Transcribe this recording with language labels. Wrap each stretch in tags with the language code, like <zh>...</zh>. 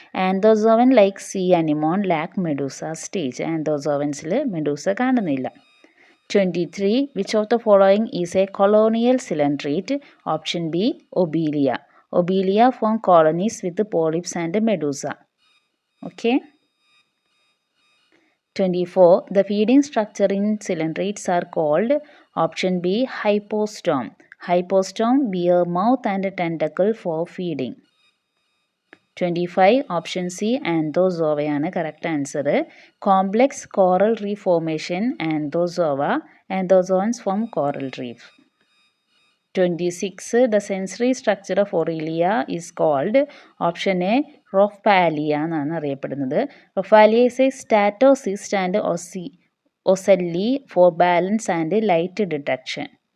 <en>Anthozoan like sea anemone lack medusa stage.</en> <ml>ആൻതോസോവൻസിൽ Medusa കാണുന്നില്ല.</ml> <en>23 which of the following is a colonial coelenterate. Option B Obelia form colonies with polyps and medusa. Okay. 24 the feeding structure in cylindrites are called option B hypostome. Hypostome bear mouth and tentacle for feeding.</en> <ml>25 option C ആൻതോസോവയാണ് correct answer.</ml> <en>Complex coral reef formation Anthozoa. Anthozoans form coral reef. 26 the sensory structure of Aurelia is called.</en> <ml>Option A റോഫാലിയ എന്നാണ് അറിയപ്പെടുന്നത്.</ml> <en>Rhopalia is a statocyst and ocelli for balance and light detection.</en>